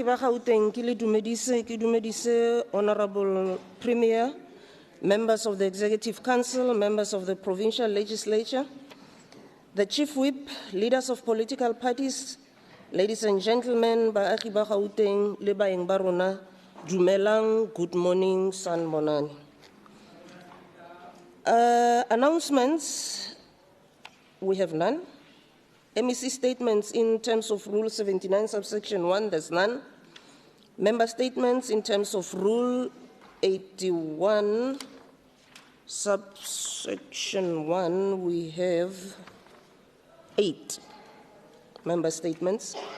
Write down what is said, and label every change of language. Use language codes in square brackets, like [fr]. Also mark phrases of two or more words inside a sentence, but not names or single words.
[tn] ba Gauteng, ke dumedise [en] Honorable Premier, members of the Executive Council, members of the Provincial Legislature, the Chief Whip, leaders of political parties, ladies and gentlemen, [tn] Baagi ba Gauteng le baeng ba rona, dumelang, [en] good morning, sanibonani. Announcements. We have none. MEC statements in terms of Rule 79, subsection 1, there's none. Member statements in terms of Rule 81, subsection 1, we have 8 member statements.